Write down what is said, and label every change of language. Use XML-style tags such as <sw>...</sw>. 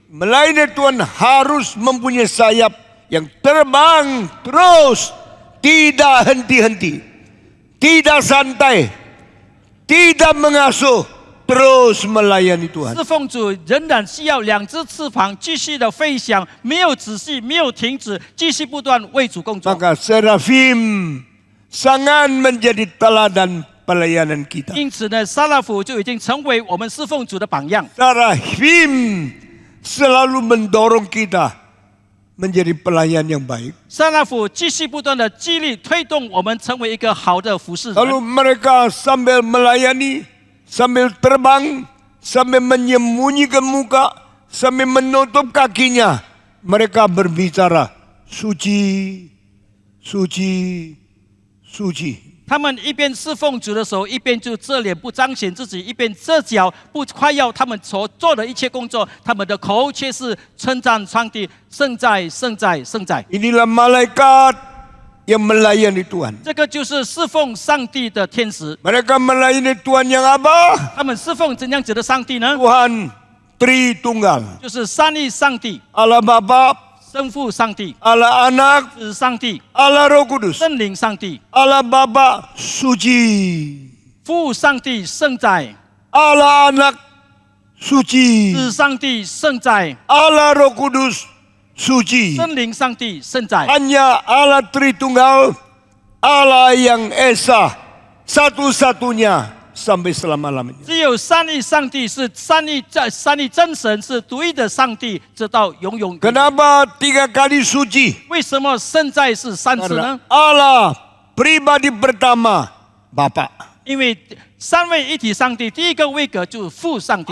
<id>melayani Tuhan harus mempunyai sayap yang terbang terus, tidak henti-henti, tidak santai, tidak mengasuh, terus melayani Tuhan.</id> <zh>侍奉主仍然需要2只翅膀继续的飞翔，没有止息，没有停止，继续不断为主工作。</zh> <id>Maka serafim sangat menjadi teladan pelayanan kita.</id> <zh>因此呢，撒拉弗就已经成为我们侍奉主的榜样。</zh> <id>Serafim selalu mendorong kita menjadi pelayan yang baik.</id> <zh>撒拉弗继续不断的激励推动我们成为一个好的服侍人。</zh> <id>Lalu mereka sambil melayani, sambil terbang, sambil menyembunyikan muka, sambil menutup kakinya, mereka berbicara, suci, suci, suci.</id> <zh>他们一边侍奉主的时候，一边就遮脸不彰显自己，一边遮脚不夸耀他们所做的一切工作，他们的口却是称赞上帝，圣在，圣在，圣在。</zh> <id>Inilah malaikat yang melayani Tuhan.</id> <zh>这个就是侍奉上帝的天使。</zh> <id>Mereka melayani Tuhan yang apa?</id> <zh>他们侍奉怎样子的上帝呢？</zh> <id>Tuhan Tritunggal.</id> <zh>就是三位上帝，</zh> <id>Allah Bapa,</id> <zh>圣父上帝，</zh> <id>Allah Anak,</id> <zh>子上帝，</zh> <id>Allah Roh Kudus.</id> <zh>圣灵上帝，</zh> <id>Allah Bapa suci.</id> <zh>父上帝圣在，</zh> <id>Allah Anak suci.</id> <zh>子上帝圣在，</zh> <id>Allah Roh Kudus suci.</id> <zh>圣灵上帝圣在。</zh> <id>Hanya Allah Tritunggal, Allah yang Esa, satu-satunya sampai selama-lamanya.</id> <zh>只有三位上帝是三位真神是独一的上帝，直到永永。</zh> <id>Kenapa 3 kali suci?</id> <zh>为什么圣在是3次呢？</zh> <id>Allah pribadi pertama, Bapa.</id> <zh>因为三位一体上帝，第一个位格就是父上帝，</zh>